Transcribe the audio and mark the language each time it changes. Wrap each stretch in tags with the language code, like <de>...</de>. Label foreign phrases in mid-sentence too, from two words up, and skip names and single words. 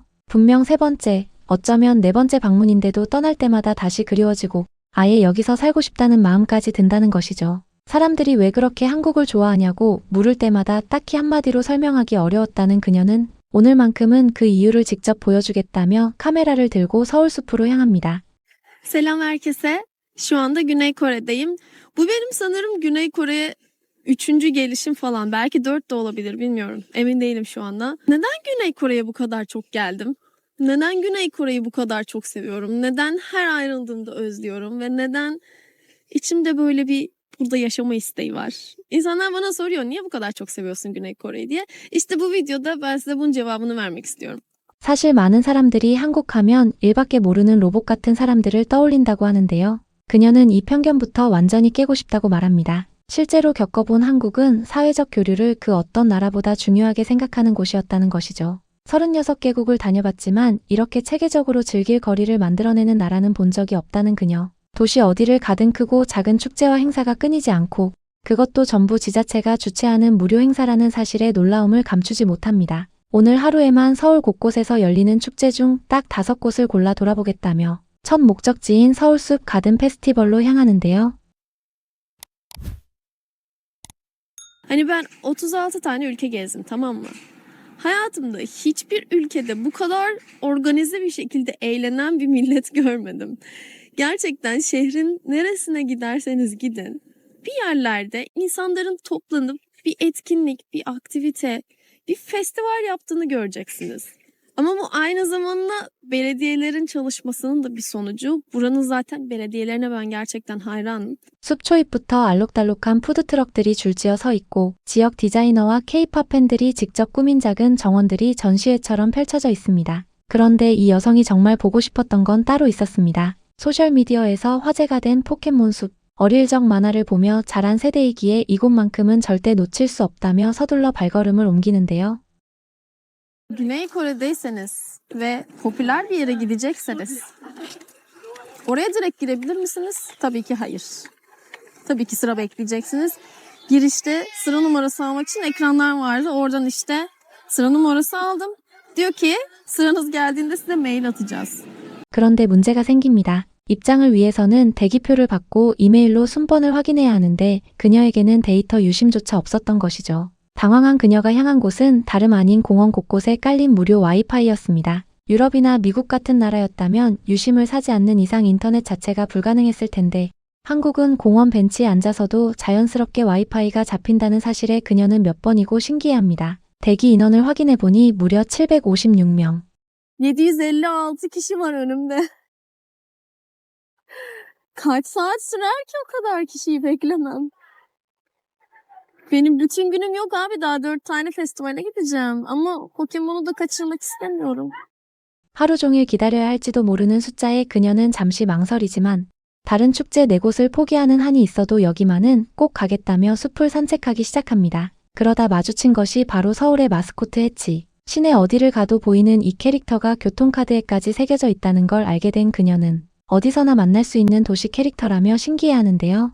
<ko>분명 세 번째, 어쩌면 네 번째 방문인데도 떠날 때마다 다시 그리워지고 아예 여기서 살고 싶다는 마음까지 든다는 것이죠. 사람들이 왜 그렇게 한국을 좋아하냐고 물을 때마다 딱히 한마디로 설명하기 어려웠다는 그녀는 오늘만큼은 그 i유를 직접 보여주겠다며 카메라를 들고 서울숲으로 향합니다.</ko> <tr>Selam herkese. Şu anda Güney Kore'deyim. Bu benim sanırım Güney Kore'ye 3. gelişim falan. Belki 4 de olabilir, bilmiyorum. Emin değilim şu anda. Neden Güney Kore'ye bu kadar çok geldim? Neden Güney Kore'yi bu kadar çok seviyorum? Neden her ayrıldığımda özlüyorum? Ve neden içimde böyle bir burada yaşama isteği var? İnsanlar bana soruyor, niye bu kadar çok seviyorsun Güney Kore'yi diye. İşte bu videoda ben size bunun cevabını vermek istiyorum.</tr> <ko>사실 많은 사람들이 한국 하면 일밖에 모르는 로봇 같은 사람들을 떠올린다고 하는데요. 그녀는 이 편견부터 완전히 깨고 싶다고 말합니다. 실제로 겪어본 한국은 사회적 교류를 그 어떤 나라보다 중요하게 생각하는 곳이었다는 것이죠. 36개국을 다녀봤지만 이렇게 체계적으로 즐길 거리를 만들어내는 나라는 본 적이 없다는 그녀. 도시 어디를 가든 크고 작은 축제와 행사가 끊이지 않고 그것도 전부 지자체가 주최하는 무료 행사라는 사실에 놀라움을 감추지 못합니다. 오늘 하루에만 서울 곳곳에서 열리는 축제 중 딱 5곳을 골라 돌아보겠다며 첫 목적지인 서울숲 가든 페스티벌로 향하는데요.</ko> <tr>Hani ben 36 tane ülke gezdim, tamam mı? Hayatımda hiçbir ülkede bu kadar organize bir şekilde eğlenen bir millet görmedim. Gerçekten şehrin neresine giderseniz gidin, bir yerlerde insanların toplanıp bir etkinlik, bir aktivite, bir festival yaptığını göreceksiniz. Ama bu aynı zamanda belediyelerin çalışmasının da bir sonucu. Buranın zaten belediyelerine ben gerçekten hayranım.</tr> <ko>숲 초입부터 알록달록한 푸드트럭들이 줄지어 서 있고 지역 디자이너와 K-팝 팬들이 직접 꾸민 작은 정원들이 전시회처럼 펼쳐져 있습니다. 그런데 이 여성이 정말 보고 싶었던 건 따로 있었습니다. 소셜미디어에서 화제가 된 포켓몬 숲. 어릴 적 만화를 보며 자란 세대이기에 이곳만큼은 절대 놓칠 수 없다며 서둘러 발걸음을 옮기는데요.</ko> <tr>Güney Kore'deyseniz ve popüler bir yere gidecekseniz oraya direkt girebilir misiniz? Tabii ki hayır. Tabii ki sıra bekleyeceksiniz. Girişte sıra numarası almak için ekranlar vardı. Oradan işte sıra numarası aldım. Diyor ki sıranız geldiğinde size mail atacağız.</tr> <ko>그런데 문제가 생깁니다. 입장을 위해서는 대기표를 받고 이메일로 순번을 확인해야 하는데 그녀에게는 데이터 유심조차 없었던 것이죠. 당황한 그녀가 향한 곳은 다름 아닌 공원 곳곳에 깔린 무료 와이파이였습니다. 유럽이나 미국 같은 나라였다면 유심을 사지 않는 이상 인터넷 자체가 불가능했을 텐데 한국은 공원 벤치에 앉아서도 자연스럽게 와이파이가 잡힌다는 사실에 그녀는 몇 번이고 신기해합니다. 대기 인원을 확인해보니 무려 756명.</ko> <tr>756 kişi var önümde. Kaç saat sürer ki o kadar kişiyi beklemem? Benim bütün günüm yok abi. Daha 4 tane festivale gideceğim. Ama Pokemon'u da kaçırmak istemiyorum.</tr> <ko>하루 종일 기다려야 할지도 모르는 숫자에 그녀는 잠시 망설이지만 다른 축제 4곳을 포기하는 한이 있어도 여기만은 꼭 가겠다며 숲을 산책하기 시작합니다. 그러다 마주친 것이 바로 서울의 마스코트 해치. 시내 어디를 가도 보이는 이 캐릭터가 교통카드에까지 새겨져 있다는 걸 알게 된 그녀는 어디서나 만날 수 있는 도시 캐릭터라며 신기해하는데요.</ko>